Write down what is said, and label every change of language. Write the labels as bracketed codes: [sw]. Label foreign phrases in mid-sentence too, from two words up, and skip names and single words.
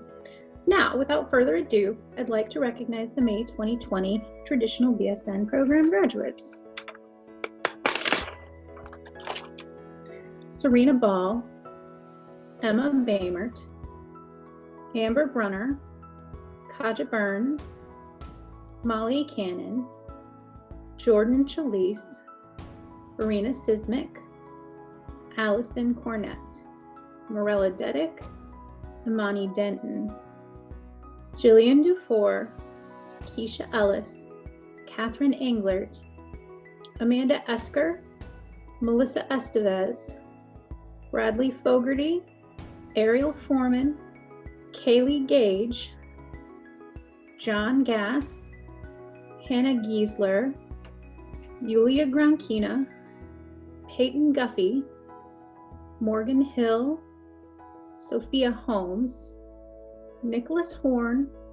[en] Now, without further ado, I'd like to recognize the May 2020 Traditional BSN Program graduates. Serena Ball, Emma Baymert, Amber Brunner, Kaja Burns, Molly Cannon, Jordan Chalise, Verena Sismic, Allison Cornett, Morella Dedick, Imani Denton, Jillian Dufour, Keisha Ellis, Catherine Englert, Amanda Esker, Melissa Estevez, Bradley Fogarty, Ariel Foreman, Kaylee Gage, John Gass, Hannah Giesler, Yulia Gronkina, Peyton Guffey, Morgan Hill, Sophia Holmes, Nicholas Horn,